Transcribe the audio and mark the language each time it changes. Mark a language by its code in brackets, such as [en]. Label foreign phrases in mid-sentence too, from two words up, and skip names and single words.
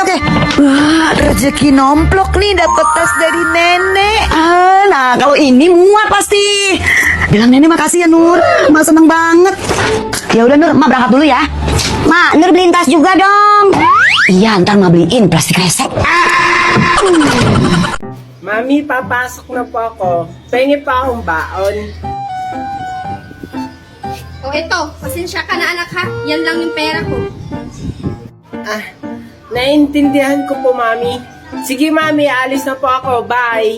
[id] Wah, rezeki nomplok nih dapet tas dari nenek. Nah, kalau ini muat pasti. Bilang nenek makasih ya Nur, Ma seneng banget. Ya udah Nur, Ma berangkat dulu ya. Ma, Nur beliin tas juga dong. Iya, ntar Ma beliin plastik resek. [tl] Mami, papasok na po ako. Pengi pa akong baon. O eto, pasensya ka na anak ha. Yan lang yung pera ko. Naiintindihan ko po, Mami. Sige, Mami, alis na po ako. Bye.